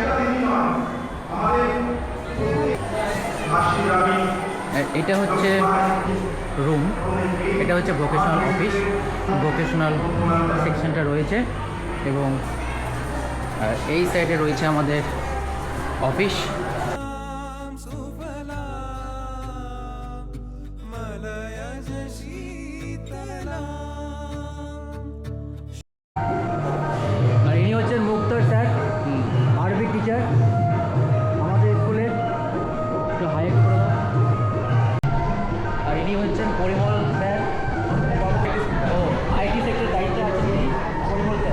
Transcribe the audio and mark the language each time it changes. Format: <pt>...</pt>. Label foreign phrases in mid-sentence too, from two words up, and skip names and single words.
<bn>এটা হচ্ছে রুম, এটা হচ্ছে</bn> <en>vocational office, vocational section</en> <bn>রয়েছে। এবং এই সাইডে রয়েছে আমাদের অফিস।</bn> <sa>सुफला मलयज शीतला</sa> <bn>আর ইনি হচ্ছেন মুক্তার স্যার, আরবি টিচার আমাদের স্কুলে। একটু হাইট করে দাও। আর ইনি হচ্ছেন পরিমল স্যার, ও</bn> <en>IT sector</en> <bn>দায়িত্বে আছেন ইনি, পরিমল স্যার।</bn>